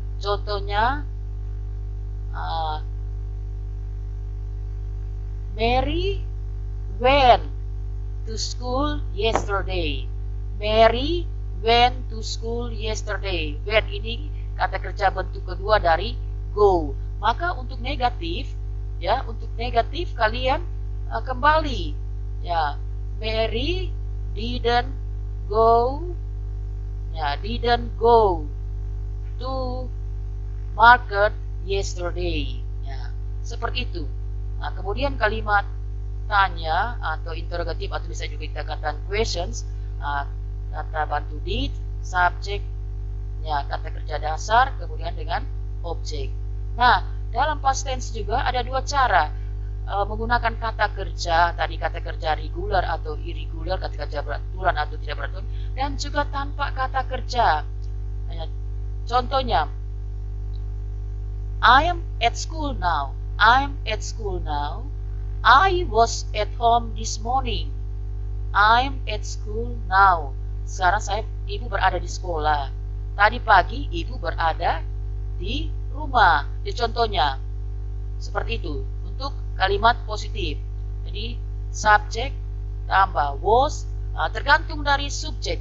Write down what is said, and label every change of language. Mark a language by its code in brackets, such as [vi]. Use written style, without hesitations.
[id] Contohnya, [en] Mary went to school yesterday. Mary went to school yesterday. [id] Went ini kata kerja bentuk kedua dari go. Maka untuk negatif, ya, untuk negatif kalian kembali, ya, [en] Mary didn't go, [id] ya, [en] didn't go to market yesterday. [id] Ya, seperti itu. Nah, kemudian kalimat tanya atau interrogatif atau bisa juga kita katakan questions, kata bantu did, subjek, ya, kata kerja dasar, kemudian dengan objek. Nah, dalam past tense juga ada dua cara menggunakan kata kerja, tadi kata kerja regular atau irregular, kata kerja beraturan atau tidak beraturan, dan juga tanpa kata kerja. Nah, contohnya, [en] I am at school now. I'm at school now. I was at home this morning. I'm at school now. [id] Sekarang ibu berada di sekolah. Tadi pagi ibu berada di rumah. Jadi contohnya seperti itu untuk kalimat positif. Jadi subjek tambah was, tergantung dari subjek.